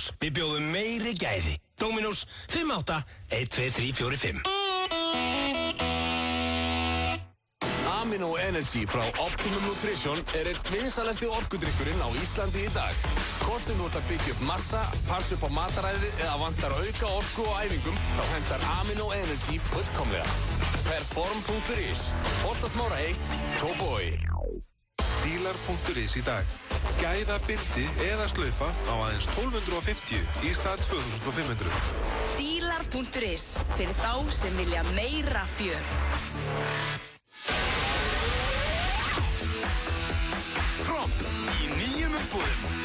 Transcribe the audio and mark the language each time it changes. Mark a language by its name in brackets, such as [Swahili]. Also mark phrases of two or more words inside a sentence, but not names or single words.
[Icelandic] Við bjóðum meiri gæði. Dominos 58 12345. Amino Energy frá Optimum Nutrition er einn vinsalasti orkudrykkurinn á Íslandi í dag. Hvort sem þú ert að byggja upp massa, passa upp á mataræði eða vantar auka orku og æfingum, þá hentar Amino Energy fullkomlega. Perform.is, Holtasmára 1, Kópavogi. Dílar.is í dag. Gæða bylti eða slaufa á aðeins 1250 í stað 2500. Dílar.is, fyrir þá sem vilja meira fjör. Tromp í nýjum umbúðum.